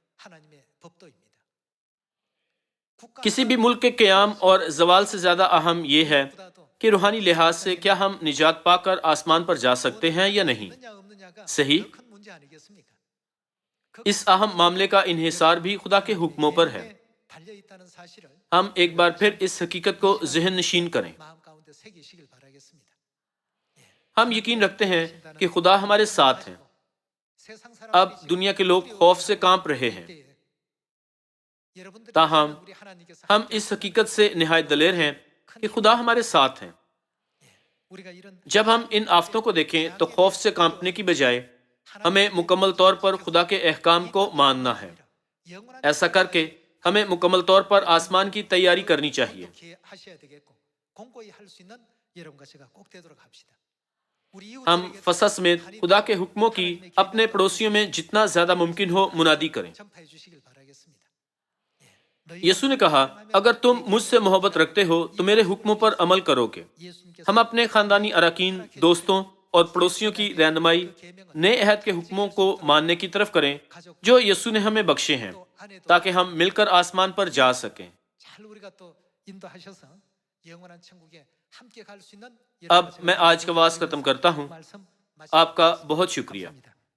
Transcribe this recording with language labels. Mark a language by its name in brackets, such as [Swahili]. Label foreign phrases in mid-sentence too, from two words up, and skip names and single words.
[Urdu] کسی بھی ملک کے قیام اور زوال سے زیادہ اہم یہ ہے کہ روحانی لحاظ سے کیا ہم نجات پاکر آسمان پر جا سکتے ہیں یا نہیں. सही? اس اہم معاملے کا انحصار بھی خدا کے حکموں پر ہے. [Korean] 달려있다는 사실을 [Urdu] ہم ایک بار پھر اس حقیقت کو ذہن نشین کریں۔ [Korean] 마음 가운데 새기시길 바라겠습니다. [Urdu] ہم یقین رکھتے ہیں کہ خدا ہمارے ساتھ ہیں۔ [Korean] 세상 [Urdu] اب [Korean] 사람들이 [Urdu] دنیا کے لوگ خوف سے کانپ رہے ہیں، [Korean] 여러분들이 [Urdu] تاہم [Korean] 우리 하나님께서 [Urdu] ہم اس حقیقت سے نہایت دلیر ہیں کہ خدا ہمارے ساتھ ہیں۔ [Korean] 우리가 이런 [Urdu] جب ہم ان آفتوں کو دیکھیں تو خوف سے کانپنے کی بجائے ہمیں مکمل طور پر خدا کے احکام کو ماننا ہے۔ [Korean] 영원한 [Urdu] ایسا کر کے ہمیں مکمل طور پر آسمان کی تیاری کرنی چاہیے۔ [Korean] 하셔야 되겠고 공고히 할 수 있는 여러분과 제가 꼭 되도록 합시다. 우리 [Urdu] ہم [Korean] 이웃들에게 [Urdu] فسح سمیت خدا کے حکموں کی اپنے پڑوسیوں میں جتنا زیادہ ممکن ہو منادی کریں۔ [Korean] 전파해 주시길 바라겠습니다. [Urdu] یسوع نے کہا، اگر تم مجھ سے محبت رکھتے ہو تو میرے حکموں پر عمل کرو گے۔ [Korean] 예수님께서 [Urdu] ہم اپنے خاندانی اراکین، دوستوں اور پڑوسیوں کی رہنمائی نئے عہد کے حکموں کو ماننے کی طرف کریں جو یسوع نے ہمیں بخشے ہیں، تاکہ ہم مل کر آسمان پر جا سکیں۔ [Korean] 잘 우리가 또 인도하셔서 영원한 천국에 함께 갈 수 있는 [Urdu] اب میں آج کا واعظ ختم کرتا ہوں۔ [Korean] 말씀 [Urdu] آپ کا بہت شکریہ۔